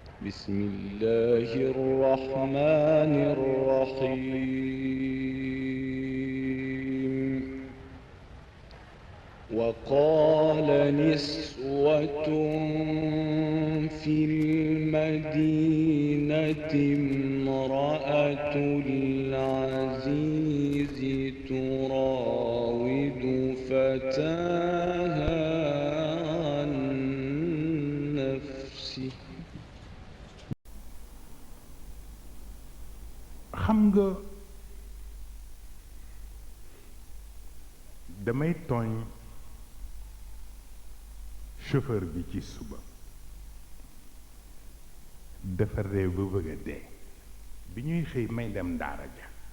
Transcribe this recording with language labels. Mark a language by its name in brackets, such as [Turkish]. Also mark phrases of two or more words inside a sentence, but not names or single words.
[Arabic] بسم الله الرحمن الرحيم وقال نسوة في المدينة امرأة العزيز تراود فتاها عن نفسه [Wolof] xam nga damay tooñ chauffeur bi ci suba dafa réew ba bëgg a dee bi ñuy xëy may dem daara ja